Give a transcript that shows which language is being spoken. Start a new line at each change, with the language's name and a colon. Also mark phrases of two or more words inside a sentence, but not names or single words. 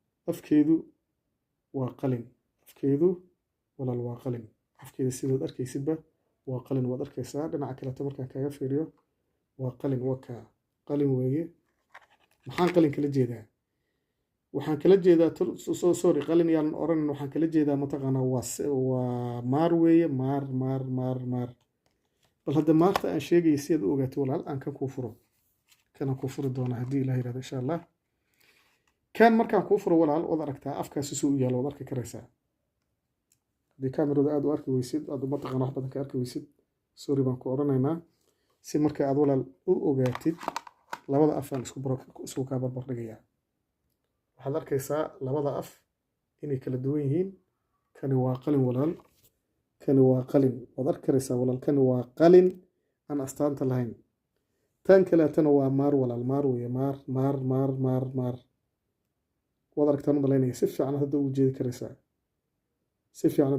Somali: Afkeedu waa qalin. Afkeedu walaal waa qalin. Afkeeda sidaad arkaysidba waa qalin. Waad arkaysaa. Dhinaca kaleeto markaan kaaga fiiriyo, waa qalin, waa kaa. Qalin weeye. Maxaan qalin kala jeedaa? Waxaan kala jeedaa, tul-,
English: so-, so-, sorry,
Somali: qalin yaan oran, waxaan kala jeedaa mataqaanaa waa se-, waa maar weeye, maar, maar, maar, maar. Bal hadda maarta aan sheegay si aad u ogaato walaal, aan kan kuu furo. Kan aan kuu furi doonaa haddii Ilaahay yiraahdo,
Arabic: insha Allah.
Somali: Kan markaan kuu furo walaal, waad aragtaa, afkaasi suu u yaalo, waad arki karaysaa. Haddii kaamirada aad u arki weysid, aad mataqaanaa wax badan ka arki weysid, sorry baan ku oranaynaa. Si marka aad walaal u ogaatid, labada af aan isku baro-, isku kaa barbar dhigayaa. Waxaad arkaysaa labada af inay kala duwan yihiin. Kani waa qalin walaal. Kani waa qalin. Waad arki karaysaa walaal. Kani waa qalin aan astaanta lahayn. Tan kaleetana waa maar walaal. Maar weeye. Maar, maar, maar, maar, maar. Waad aragtaan u malaynaya. Si fiican hadda ugu jeedi karaysaa. Si fiican hadda